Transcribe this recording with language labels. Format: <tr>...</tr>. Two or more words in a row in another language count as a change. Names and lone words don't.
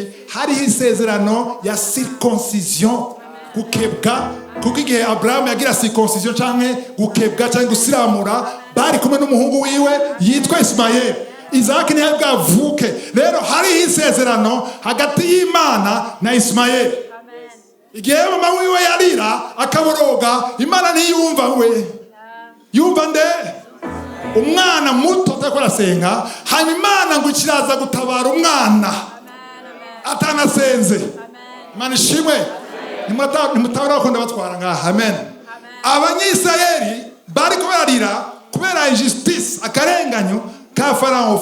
<rn>Hari isezerano ya circoncision, gukebwa, kuko igihe Abraham yagira circoncision canke gukebwa canke gusiramura, bari kumwe n'umuhungu wiwe yitwa Ismael. Isaac ni bwavuke. Rero hari isezerano hagati y'Imana na Ismael. Igihe mama wiwe yarira akaboroga, Imana ntiyumva we. Yumva nde? Umwana muto utakora senga, hanyuma Imana ngo kiraza gutabara umwana atanasenze. Imana ishimwe. Nimutabara bakunda batwara ngaha. Amen. Abanyisraeli bari kubarira kubera injustice, akarenganyo ka Farao.</rn>